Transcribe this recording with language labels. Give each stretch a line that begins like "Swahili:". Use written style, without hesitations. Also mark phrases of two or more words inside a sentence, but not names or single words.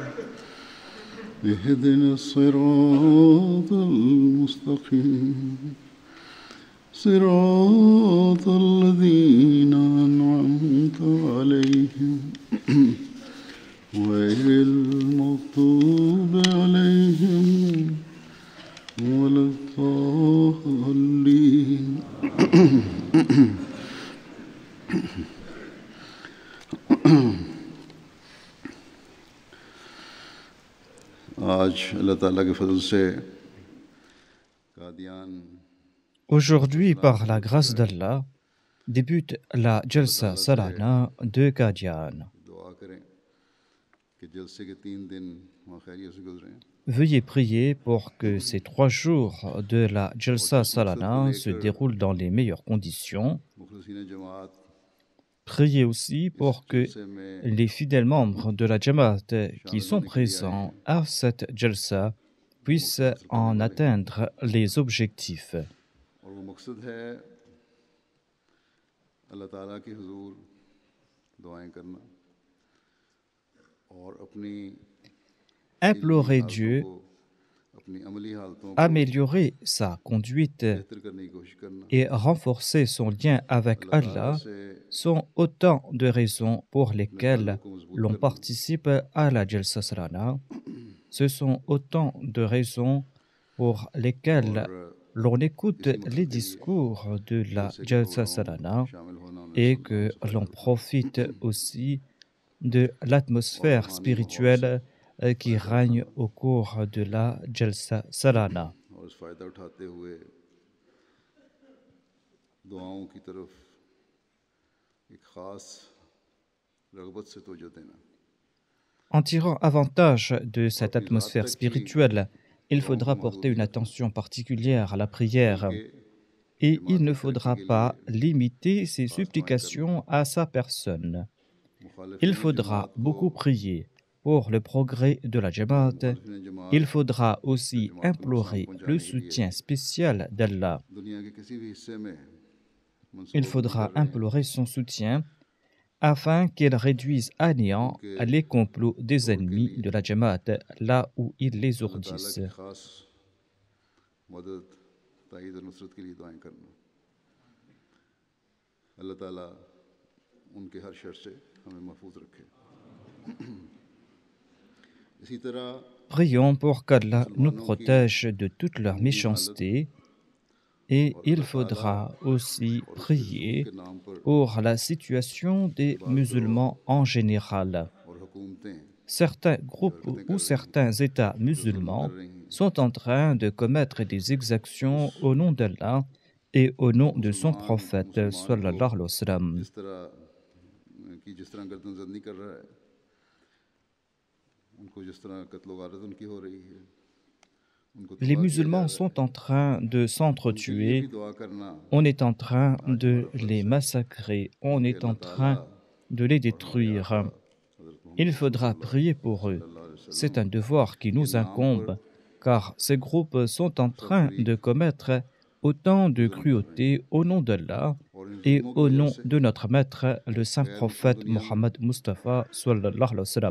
Arabic: اهدنا الصراط المستقيم صراط الذين أنعمت عليهم غير المغضوب عليهم ولا الضالين.
Urdu: آج اللہ تعالیٰ کے فضل سے قادیان
French: Aujourd'hui, par la grâce d'Allah, débute la Jalsa Salana de Qadian.
Urdu: دعا کریں کہ جلسے کے 3 دن وہاں خیریت سے گزریں.
French: Veuillez prier pour que ces 3 jours de la Jalsa Salana se déroulent dans les meilleures conditions.
Urdu: مخلصین جماعت
French: Priez aussi pour que
Urdu: جلسے میں
French: les fidèles membres de la Jamaat qui sont présents à cette Jalsa puissent en atteindre les objectifs.
Urdu: اور وہ مقصد ہے اللہ تعالیٰ کے حضور دعائیں کرنا اور اپنی
French: Implorer
Urdu: हालतों
French: Dieu,
Urdu: کو اپنی عملی حالتوں کو
French: améliorer sa conduite
Urdu: بہتر کرنے کی کوشش کرنا.
French: et renforcer son lien avec Allah sont autant de raisons pour lesquelles l'on participe à la Jalsa Salana. Ce sont autant de raisons pour lesquelles l'on écoute les discours de la Jalsa Salana
Urdu: شامل ہونا انہیں
French: et que l'on profite aussi de l'atmosphère spirituelle qui règne au cours de la Jalsa Salana.
Urdu: اور اس فائدہ اٹھاتے ہوئے دعاؤں کی طرف ایک خاص رغبت سے توجہ دینا.
French: En tirant avantage de cette atmosphère spirituelle, il faudra porter une attention particulière à la prière et il ne faudra pas limiter ses supplications à sa personne. Il faudra beaucoup prier pour le progrès de la Jamaat. Il faudra aussi implorer le soutien spécial d'Allah.
Urdu: دنیا کے کسی بھی حصے میں
French: Il faudra implorer son soutien afin qu'il réduise à néant les complots des ennemis de la Jamaat là où ils les ourdissent.
Urdu: تعالیٰ کی خاص مدد تائید اور نصرت کے لیے دعائیں کرنا. اللہ تعالیٰ ان کے ہر شر سے ہمیں محفوظ رکھے. اسی طرح
French: Prions pour qu'Allah nous protège de toute leur méchanceté et il faudra aussi prier
Urdu: کے نام پر
French: pour la situation des musulmans en général.
Urdu: اور حکومتیں
French: Certains groupes ou certains États musulmans sont en train de commettre des exactions au nom d'Allah et au nom de son prophète
Arabic: صلى الله عليه وسلم.
Urdu: جس طرح گردن زد نہیں کر رہا ہے، ان کو جس طرح قتل غارت ان کی ہو رہی ہے، ان کو
French: Les musulmans sont en train de s'entretuer, on est en train de les massacrer, on est en train de les détruire. Il faudra prier pour eux. C'est un devoir qui nous incombe, car ces groupes sont en train de commettre autant de cruauté au nom d'Allah et au nom de notre maître, le saint prophète Mohammed Mustafa
Arabic: صلى الله عليه وسلم.